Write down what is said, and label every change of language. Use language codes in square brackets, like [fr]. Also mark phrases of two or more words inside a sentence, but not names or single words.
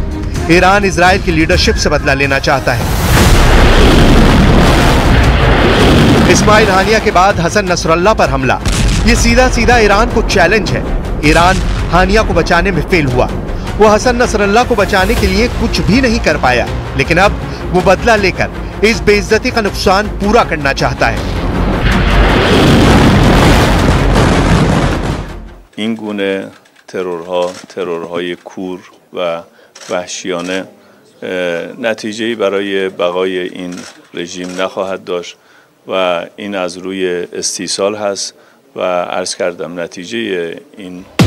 [hi] ईरान इजराइल की लीडरशिप से बदला लेना चाहता है। इस्माइल हानिया के बाद हसन नसरल्लाह पर हमला, ये सीधा सीधा ईरान को चैलेंज है। ईरान हानिया को बचाने में फेल हुआ। वो हसन नसरल्लाह को बचाने के लिए कुछ भी नहीं कर पाया, लेकिन अब वो बदला लेकर इस बेइज्जती का नुकसान पूरा करना चाहता है। [fa] این گونه ترورهای کور و وحشیانه نتیجه‌ای برای بقای این رژیم نخواهد داشت و این از روی استیصال هست و عرض کردم نتیجه این